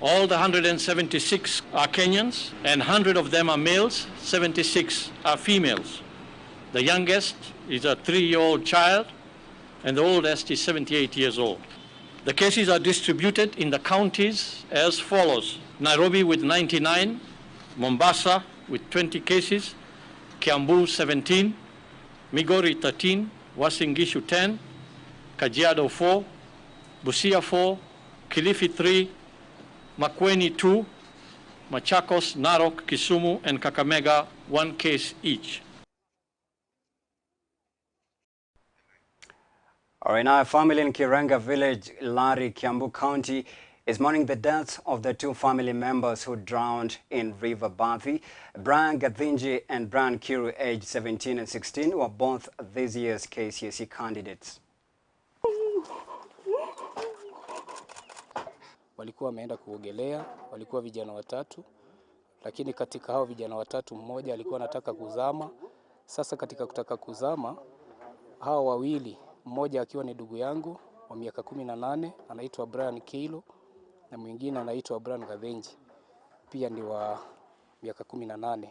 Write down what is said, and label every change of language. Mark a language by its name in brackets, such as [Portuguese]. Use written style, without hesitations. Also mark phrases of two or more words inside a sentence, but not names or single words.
[English] All the 176 are Kenyans, and 100 of them are males, 76 are females. The youngest is a 3-year-old child, and the oldest is 78 years old. The cases are distributed in the counties as follows: Nairobi with 99, Mombasa with 20 cases, Kiambu 17, Migori 13, Uasin Gishu 10, Kajiado 4, Busia 4, Kilifi 3, Makueni 2, Machakos, Narok, Kisumu, and Kakamega 1 case each. All right, now a family in Kirenga village, Lari, Kiambu County, is mourning the deaths of the 2 family members who drowned in River Bathi. Brian Gathinji and Brian Kiru, aged 17 and 16, were both this year's KCSE candidates. [Swahili] Walikuwa wameenda kuogelea, walikuwa vijana watatu, lakini katika hao vijana watatu mmoja alikuwa anataka kuzama. Sasa katika kutaka kuzama, hao wawili, mmoja akiwa ni ndugu yangu wa miaka 18 anaitwa Brian Kilo, na mwingine anaitwa Brian Gathinji, pia ni wa miaka 18.